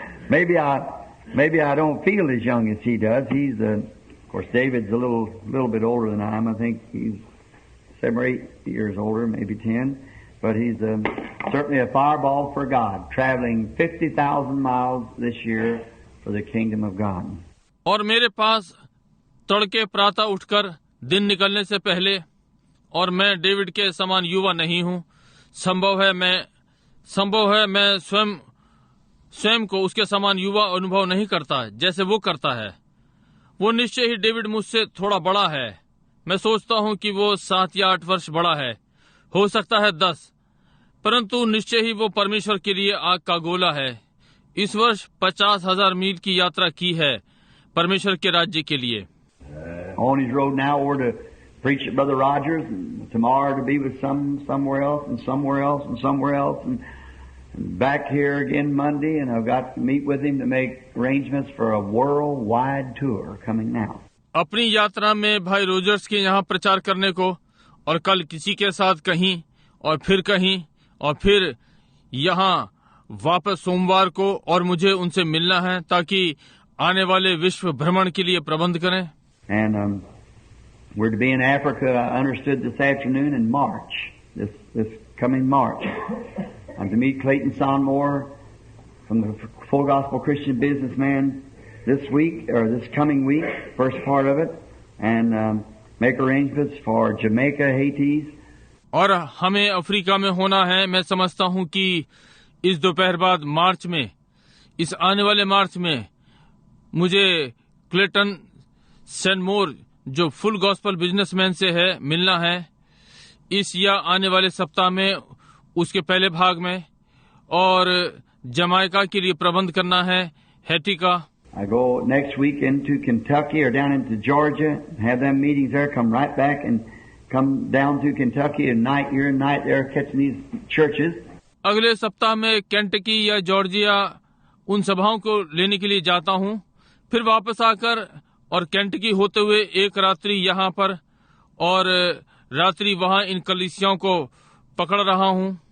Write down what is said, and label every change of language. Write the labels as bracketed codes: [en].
[en] Maybe I don't feel as young as he does. He's of course, David's a little bit older than I am. I think he's 7 or 8 years older, maybe 10. But he's certainly a fireball for God, traveling 50,000 miles this year for the kingdom of God. [hi] और मेरे पास तड़के प्रातः उठकर दिन निकलने से पहले, और मैं डेविड के समान युवा नहीं हूँ. संभव है मैं स्वयं को उसके समान युवा अनुभव नहीं करता जैसे वो करता है. वो निश्चय ही डेविड मुझसे थोड़ा बड़ा है. मैं सोचता हूँ कि वो 7 या 8 वर्ष बड़ा है, हो सकता है 10, परंतु निश्चय ही वो परमेश्वर के लिए आग का गोला है. इस वर्ष 50,000 मील की यात्रा की है परमेश्वर के राज्य के लिए. [en] On his road now over to preach at Brother Rogers, and tomorrow to be with somewhere else and somewhere else and somewhere else, and back here again Monday, and I've got to meet with him to make arrangements for a worldwide tour coming now. [hi] अपनी यात्रा में भाई Rogers के यहाँ प्रचार करने को, और कल किसी के साथ कहीं और फिर यहाँ वापस सोमवार को, और मुझे उनसे मिलना है ताकि आने वाले विश्व भ्रमण के लिए प्रबंध करें. [en] And we're to be in Africa, I understood, this afternoon in March, this coming March. I'm to meet Clayton Sonmore from the Full Gospel Christian Businessman this week, or this coming week, first part of it, and make arrangements for Jamaica, Haiti. [hi] और हमें Africa में होना है. मैं समझता हूँ कि इस दोपहर बाद मार्च में, इस आने वाले मार्च में, मुझे क्लेटन सैनमोर जो फुल गॉस्पल बिजनेसमैन से है मिलना है इस या आने वाले सप्ताह में, उसके पहले भाग में, और जमाइका के लिए प्रबंध करना है, हैटी का. [en] I go next week into Kentucky or down into Georgia, have them meetings there, come right back and come down to Kentucky and night here and night there catching these churches. [hi] अगले सप्ताह में Kentucky या Georgia उन सभाओं को लेने के लिए जाता हूँ, फिर वापस आकर और केंटकी होते हुए एक रात्रि यहाँ पर और रात्रि वहाँ इन कलीसियाओं को पकड़ रहा हूँ.